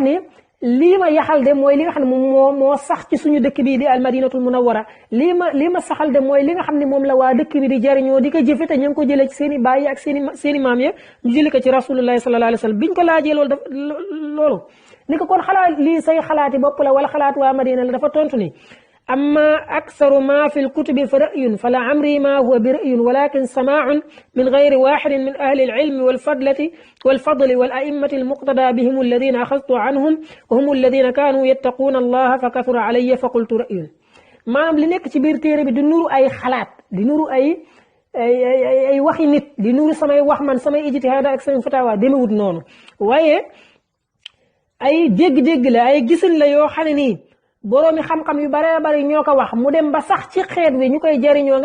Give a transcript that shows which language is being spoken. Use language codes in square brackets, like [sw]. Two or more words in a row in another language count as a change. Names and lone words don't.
[wo] ni lii ma yaxal de mooy li nga xam ne moom moo sax ci suñu dëkk bii di al madinatul munawwara lii ma saxal de mooy li nga xam ne moom la waa dëkk bi di jariñoo di ko jëfe te ñu ngi ko jëlee ci seen i baay ak seen i maam ya ñu jëlee ko ci [ar] رسول الله صلى الله عليه وسلم [wo] biñ ko laajee loolu ni ko kon xalaat lii say xalaati bopp la wala xalaat waa madina la dafa tontu ni [ar] أما أكثر ما في الكتب فرأي فلعمري ما هو برأي ولكن سماع من غير واحد من أهل العلم والفضل والأئمة المقتدى بهم الذين أخذت عنهم وهم الذين كانوا يتقون الله فكثر علي فقلت رأي ما [wo] li nekk ci biir téere bi di nuru ay xalaat di nuru ay waxi nit di nuru samay wax man samay ijtihaad ak samay fatawa demewut noonu waaye ay dégg-dégg la ay gisin la yoo xam ne nii boroomi xam-xam yu bare bari ñoo ko wax mu dem ba sax ci xeet wi ñu koy jëriñoo